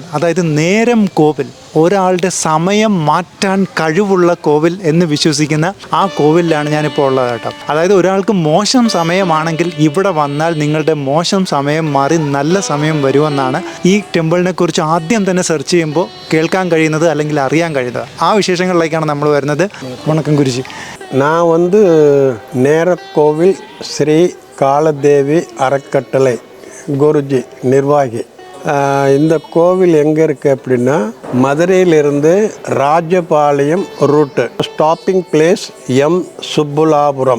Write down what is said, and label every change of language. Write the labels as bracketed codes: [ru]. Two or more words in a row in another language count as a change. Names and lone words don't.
[ml] അതായത് നേരം കോവിൽ, ഒരാളുടെ സമയം മാറ്റാൻ കഴിവുള്ള കോവിൽ എന്ന് വിശ്വസിക്കുന്ന ആ കോവിലാണ് ഞാനിപ്പോൾ ഉള്ളത് കേട്ടോ. അതായത് ഒരാൾക്ക് മോശം സമയമാണെങ്കിൽ ഇവിടെ വന്നാൽ നിങ്ങളുടെ മോശം സമയം മാറി നല്ല സമയം വരുമെന്നാണ് ഈ ടെമ്പിളിനെ കുറിച്ച് ആദ്യം തന്നെ സെർച്ച് ചെയ്യുമ്പോൾ കേൾക്കാൻ കഴിയുന്നത്, അല്ലെങ്കിൽ അറിയാൻ കഴിയുന്നത്. ആ വിശേഷങ്ങളിലേക്കാണ് നമ്മൾ വരുന്നത്. വണക്കം ഗുരുജി. [ta] நான் நேர கோவில் ஸ்ரீ காலதேவி அறக்கட்டளை குருஜி நிர்வாகி. இந்த கோவில் எங்கே இருக்குது அப்படின்னா மதுரையிலிருந்து ராஜபாளையம் ரூட்டு, [en] stopping place [ta] எம் சுப்புலாபுரம்.